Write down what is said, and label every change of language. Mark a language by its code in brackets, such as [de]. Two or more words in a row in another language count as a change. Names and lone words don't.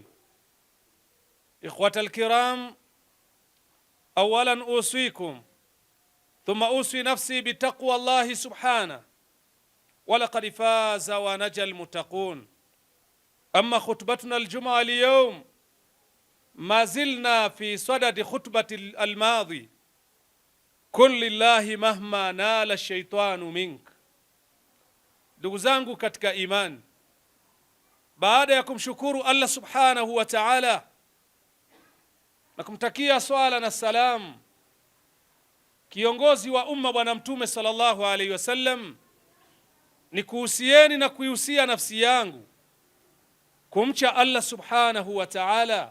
[ar] إخوة الكرام، أولا أوصيكم ثم أوصي نفسي بتقوى الله سبحانه ولقد فاز ونجى المتقون. أما خطبتنا الجمعة اليوم ما زلنا في صدد خطبة الماضي كن لله مهما نال الشيطان منك. [sw] Ndugu zangu katika imani, baada ya kumshukuru Allah [ar] سبحانه وتعالى [sw] na kumtakia swala na salam kiongozi wa umma bwana mtume [ar] صلى الله عليه وسلم, [sw] ni kuhusieni na kuihusia nafsi yangu kumcha Allah [ar] سبحانه وتعالى.